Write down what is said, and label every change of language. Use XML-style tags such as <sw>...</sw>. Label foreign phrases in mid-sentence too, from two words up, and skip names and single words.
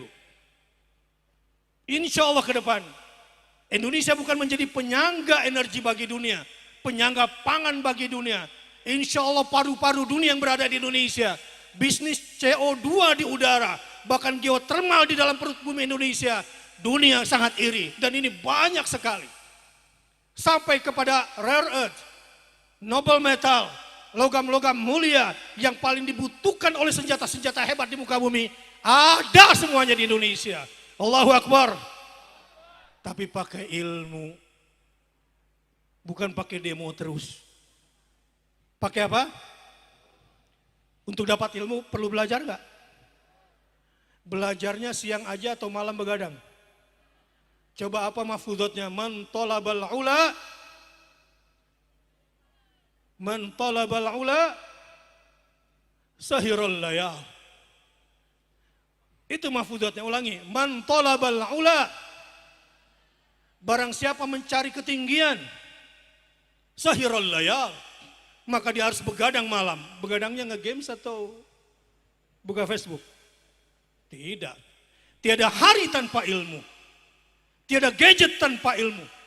<ar>إن شاء الله</ar> <id>ke depan, Indonesia bukan menjadi penyangga energi bagi dunia, penyangga pangan bagi dunia.</id> <ar>إن شاء الله</ar> <id>paru-paru dunia yang berada di Indonesia, bisnis CO2 di udara, bahkan geotermal di dalam perut bumi Indonesia, dunia sangat iri. Dan ini banyak sekali. Sampai kepada</id> <en>rare earth, noble metal,</en> <id>logam-logam mulia yang paling dibutuhkan oleh senjata-senjata hebat di muka bumi, ada semuanya di Indonesia.</id> <ar>الله أكبر.</ar> <id>Tapi pakai ilmu, bukan pakai demo terus. Pakai apa? Untuk dapat ilmu perlu belajar nggak? Belajarnya siang aja atau malam begadang? Coba apa mahfudotnya?</id> <ar>من طلب العلى، من طلب العلى سهر الليالي.</ar> <id>Itu mahfudotnya, ulangi.</id> <ar>من طلب العلى,</ar> <id>barang siapa mencari ketinggian,</id> <ar>سهر الليالي,</ar> <id>maka dia harus begadang malam. Begadangnya nge-games atau buka Facebook? Tidak. Tiada hari tanpa ilmu. Tiada gadget tanpa ilmu.</id>